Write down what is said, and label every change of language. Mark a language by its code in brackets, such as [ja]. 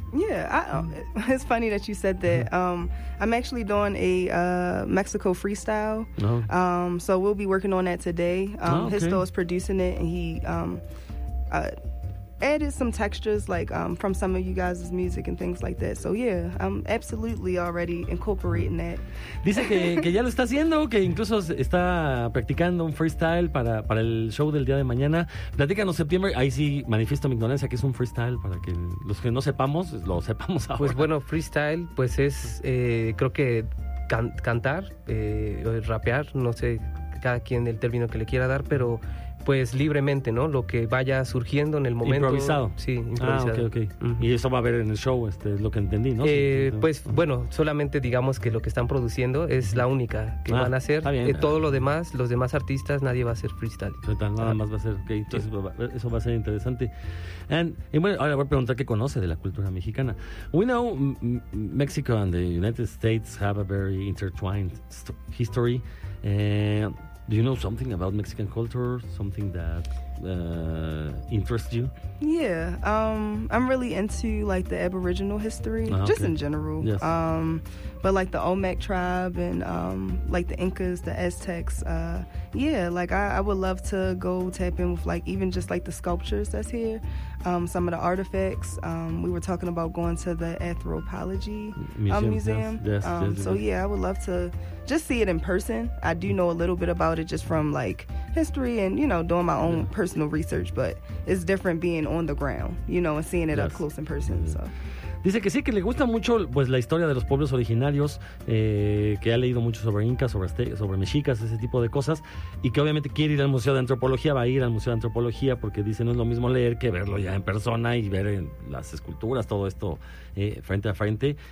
[en] Yeah, it's funny that you said that. I'm actually doing a Mexico freestyle. Oh. So we'll be working on that today. Histo is producing it, and he added some textures like from some of you guys' music and things like that. So yeah, I'm absolutely already incorporating that. [es] Dice que ya lo está haciendo, que incluso está practicando un freestyle para el show del día de mañana. Platícanos, septiembre, ahí sí manifiesto mi ignorancia, que es un freestyle para que los que no sepamos, lo sepamos ahora. Pues bueno, freestyle pues es creo que cantar, rapear, no sé, cada quien el término que le quiera dar, pero pues libremente, ¿no? Lo que vaya surgiendo en el momento. Improvisado. Sí, improvisado. Ah, ok. Uh-huh. Y eso va a haber en el show, es lo que entendí, ¿no? Pues, uh-huh. Bueno, solamente digamos que lo que están produciendo es la única que van a hacer. Está bien. Todo lo demás, los demás artistas, nadie va a hacer freestyle. Nada más va a ser, ok. Entonces, eso va a ser interesante. Y bueno, ahora voy a preguntar qué conoce de la cultura mexicana. [en] We know Mexico and the United States have a very intertwined history. Do you know something about Mexican culture? Something that interests you? Yeah, I'm really into like the Aboriginal history, just in general. Yes. But like the Olmec tribe and like the Incas, the Aztecs. I would love to go tap in with like even just like the sculptures that's here, some of the artifacts. We were talking about going to the Anthropology Museum. Yes. I would love to just see it in person. I do know a little bit about it just from like history and, you know, doing my own personal research, but it's different being on the ground, you know, and seeing it up close in person. Mm-hmm. So. [es] Dice que sí, que le gusta mucho pues la historia de los pueblos originarios, que ha leído mucho sobre incas, sobre mexicas, ese tipo de cosas, y que obviamente quiere ir al Museo de Antropología, va a ir al Museo de Antropología, porque dice no es lo mismo leer que verlo ya en persona y ver en las esculturas, todo esto frente a frente.